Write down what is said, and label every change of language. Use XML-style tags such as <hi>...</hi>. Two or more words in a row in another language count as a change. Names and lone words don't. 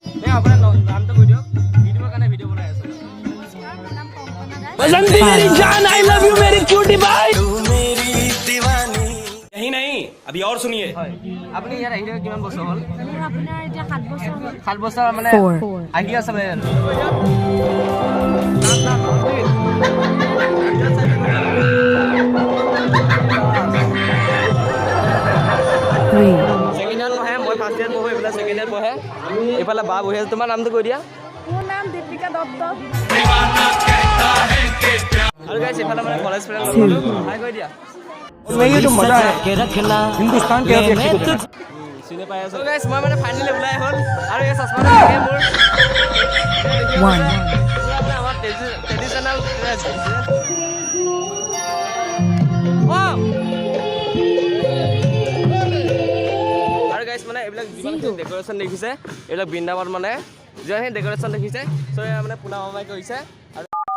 <as>এই আপোনাৰ নামটো কৈ দিয়ক ভিডিঅ'ৰ কাৰণে ভিডিঅ' বনাই আছে</as> <hi>बसंती मेरी जान</hi> <en>I love you</en> <hi>मेरी क्यूटी बाई तू मेरी दीवानी यही नहीं अभी और सुनिए</hi> <as>হয় আপুনি ইয়াত আহিলে কিমান বছৰ হ'ল মোৰ আপোনাৰ এতিয়া 7 বছৰ হ'ল 7 বছৰ মানে আহি আছে মানে</as> <en>second year</en> <as>পঢ়ে মই</as> <en>first year</en> <as>পঢ়ো এইফালে</as> <en>second year</en> <as>পঢ়ে এইফালে বা বহি আছে তোমাৰ নামটো কৈ দিয়া মোৰ নাম দীপিকা দত্ত আৰু গাইছ এইফালে মানে</as> <en>college friend hi</en> <as>কৈ দিয়া</as> <hi>ये तो मजा है हिंदुस्तान के</hi> <as>চিনি পাই আছো গাইছ মই মানে ফাইনেলি ওলাই হ'ল আৰু এই চশমাটো লাগে মোৰ আমাৰ</as> <en>traditional dress</en> <as>আৰু গাইছ মানে এইবিলাক যিমান ডেকোৰেশ্যন দেখিছে এইবিলাক বৃন্দাবন মানে যিমানখিনি ডেকোৰেশ্যন দেখিছে চ' মানে পুনা মামাই কৰিছে আৰু</as>